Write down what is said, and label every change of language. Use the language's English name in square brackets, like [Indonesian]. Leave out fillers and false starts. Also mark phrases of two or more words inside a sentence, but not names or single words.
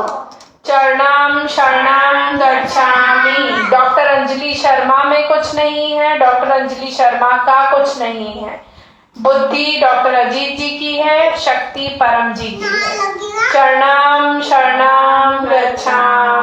[Sanskrit] चरणम शरणम गच्छामि। [Hindi] डॉक्टर अंजलि शर्मा में कुछ नहीं है, डॉक्टर अंजलि शर्मा का कुछ नहीं है। बुद्धि डॉक्टर अजीत जी की है, शक्ति परम जी की है। [Sanskrit] चरणम शरणम गच्छामि।